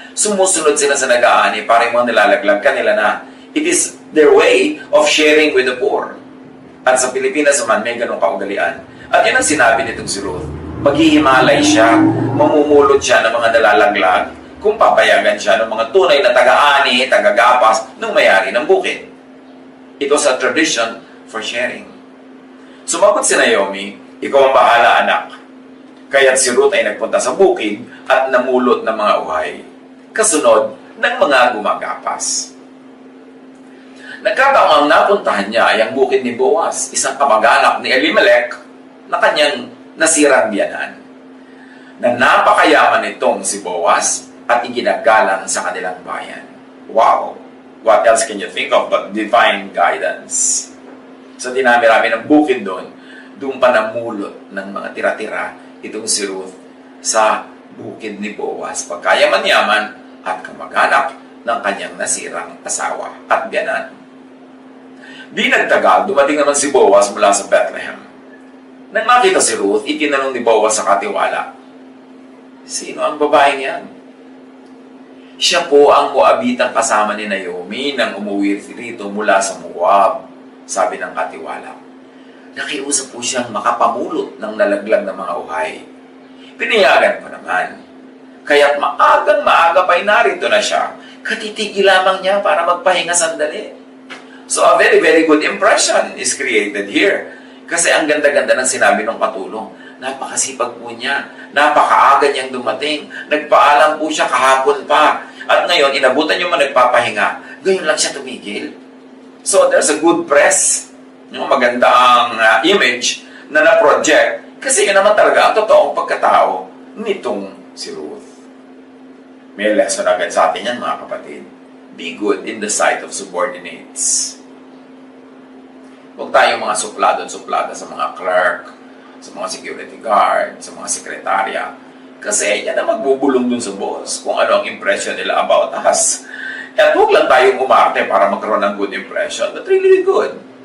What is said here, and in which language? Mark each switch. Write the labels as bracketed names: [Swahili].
[Filipino] Sumusunod sila sa nag-aani para yung mga nilalaglag kanila na [English] it is their way of sharing with the poor. [Filipino] At sa Pilipinas naman, may ganong kaugalian. At yun ang sinabi nitong si Ruth. Maghihimalay siya, mamumulot siya ng mga nalalaglag, kung papayagan siya ng mga tunay na taga-ani, taga-gapas ng may-ari ng bukid. [English] It was a tradition for sharing. [Filipino] Sumagot si Naomi, ikaw ang bahala anak. Kaya't si Ruth ay nagpunta sa bukid at namulot ng mga uhay, kasunod ng mga gumagapas. Nagkataong ang napuntahan niya ay ang bukid ni Boaz, isang kamag-anak ni Elimelech na kanyang nasirang biyanan. Na napakayaman nitong si Boaz at iginagalang sa kanilang bayan. Wow! [English] What else can you think of but divine guidance? [Filipino] So dinami-rami ng bukid doon pa namulot ng mga tira-tira itong si Ruth sa bukid ni Boaz, pagkayaman-yaman at kamag-anak ng kanyang nasirang asawa at biyanan. Di nagtagal, dumating naman si Boaz mula sa Bethlehem. Nang makita si Ruth, itinanong ni Boaz sa katiwala, sino ang babaeng yan? Siya po ang Moabitang kasama ni Naomi nang umuwi rito mula sa Moab, sabi ng katiwala. Nakiusap po siyang makapamulot ng nalaglag na mga uhay. Pinayagan ko naman. Kaya't maagang-maaga pa'y narito na siya. Katitigil lamang niya para magpahinga sandali. [English] So a very, very good impression is created here. [Filipino] Kasi ang ganda-ganda ng sinabi ng katulong. Napakasipag po niya. Napakaaga niyang dumating. Nagpaalam po siya kahapon pa. At ngayon, inabutan yung mga nagpapahinga. Ngayon lang siya tumigil. [English] So there's a good press. [Filipino] Yung maganda ang image na na-project. Kasi yun naman talaga ang totoong pagkatao nitong si Ruth. May lesson agad sa atin yan, mga kapatid. [English] Be good in the sight of subordinates. [Filipino] Huwag tayong mga suplado-suplada sa mga clerk, sa mga security guard, sa mga sekretarya. Kasi yan ang magbubulong dun sa boss kung ano ang impression nila about us. At huwag lang tayong umarte para magkaroon ng [English] good impression, but really good.